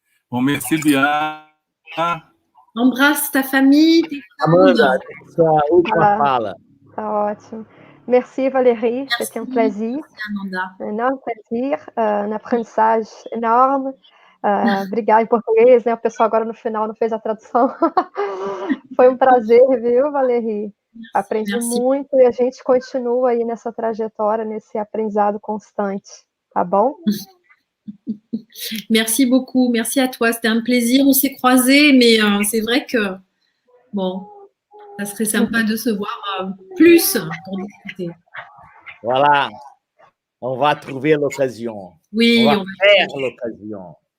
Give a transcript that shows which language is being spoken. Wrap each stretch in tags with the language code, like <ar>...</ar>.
<fr>Bon, merci bien. Embrasse ta famille.</fr> <pt>Amanda, sua última fala. Tá ótimo.</pt> <fr>Merci Valérie, c'était un plaisir. Merci, Amanda. Un énorme plaisir, une apprentissage énorme.</fr> <pt>Obrigada em português, né? O pessoal agora no final não fez a tradução. Foi um prazer, viu, Valérie? Aprendi</pt> <fr>Merci.</fr> <pt>muito e a gente continua aí nessa trajetória, nesse aprendizado constante, tá bom?</pt> <fr>Merci beaucoup, merci à toi, c'était un plaisir. On s'est croisés, mais c'est vrai que, bon, ça serait sympa de se voir plus pour discuter. Voilà, on va trouver l'occasion. Oui, on va faire l'occasion.</fr>